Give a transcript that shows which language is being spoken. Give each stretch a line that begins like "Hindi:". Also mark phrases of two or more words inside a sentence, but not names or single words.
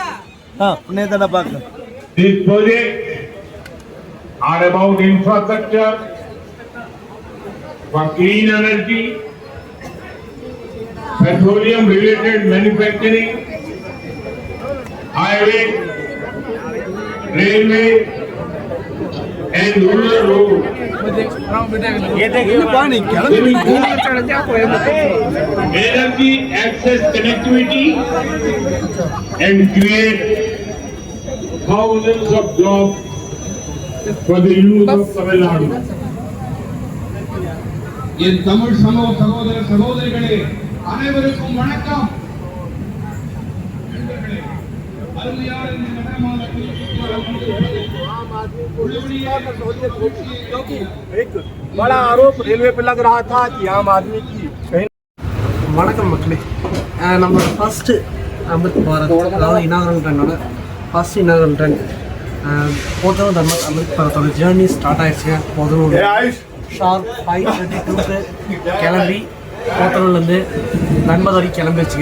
English: These projects are about infrastructure for clean energy, petroleum related manufacturing, highway, railway and rural road. Energy access connectivity and create thousands of jobs for the youth of Tamil Nadu.
Tamil: என் தமிழ் சமூக சகோதர சகோதரிகளே அனைவருக்கும் வணக்கம். அருமையான இந்த நகரமான
Hindi: बड़ा आरोप रेलवे पे लग रहा था कि आम आदमी की
Tamil: வணக்கம் மக்களே. நம்மளோட ஃபஸ்ட்டு அமிர்த் பாரத், அதாவது
English: inaugural train's first inaugural train
Tamil: போத்தனூர் அமிர்த் பாரத்தோட
English: journey start
Tamil: ஆயிடுச்சுங்க. போத்தனூர் ஷார்ப் 5:32க்கு கிளம்பி போத்தனூர்லேருந்து நண்பர் வரைக்கும் கிளம்பிடுச்சுங்க.